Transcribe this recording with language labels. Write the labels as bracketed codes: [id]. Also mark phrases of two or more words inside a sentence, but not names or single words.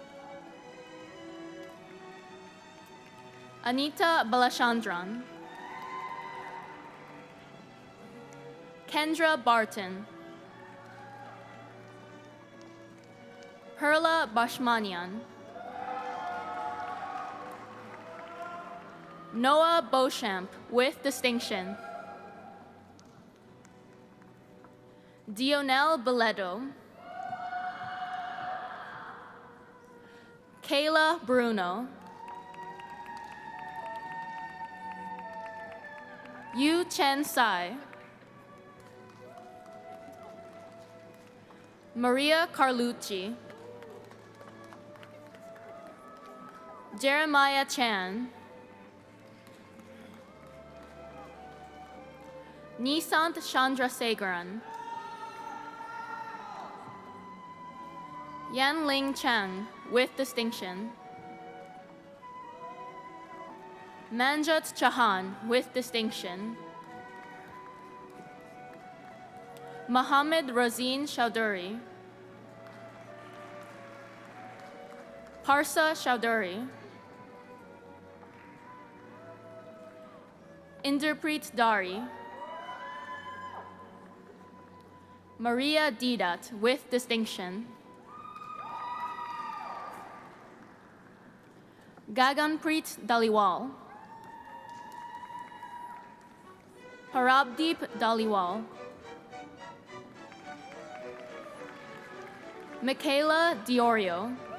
[en] Anita Balashandran. Kendra Barton. Perla Bashmanian. Noah Beauchamp with distinction. Dionel Beledo. Kayla Bruno. Yu Chen Sai. Maria Carlucci. Jeremiah Chan. Nisant Chandrasegaran. Yan Ling Chang with distinction. Manjot Chahan with distinction. Mohammed Razin Chowdhury. Parsa Chowdhury. Inderpreet Dari. Maria Didat with distinction. Gaganpreet Daliwal. Parabdeep Daliwal. Michaela Diorio.